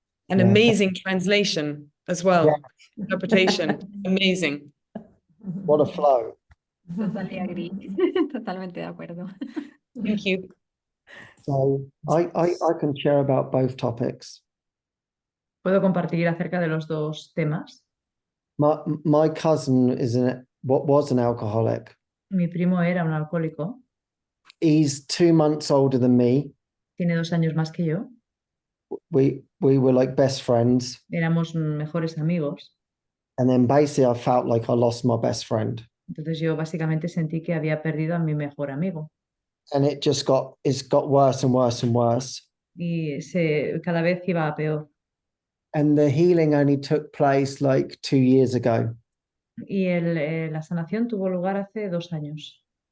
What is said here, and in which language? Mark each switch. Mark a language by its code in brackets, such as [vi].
[en] An amazing translation as well. Yeah. Interpretation, amazing. What a flow. Totally agree. [es] Totalmente de acuerdo. [en] Thank you. So I can share about both topics. [es] Puedo compartir acerca de los dos temas. [en] My cousin was an alcoholic. [es] Mi primo era un alcohólico, [en] He's 2 months older than me. [es] tiene 2 años más que yo, [en] We were like best friends. [es] éramos mejores amigos. [en] And then basically I felt like I lost my best friend. [es] Entonces yo básicamente sentí que había perdido a mi mejor amigo. [en] And it's got worse and worse and worse. [es] Y cada vez iba a peor. [en] And the healing only took place like 2 years ago. [es] Y la sanación tuvo lugar hace 2 años.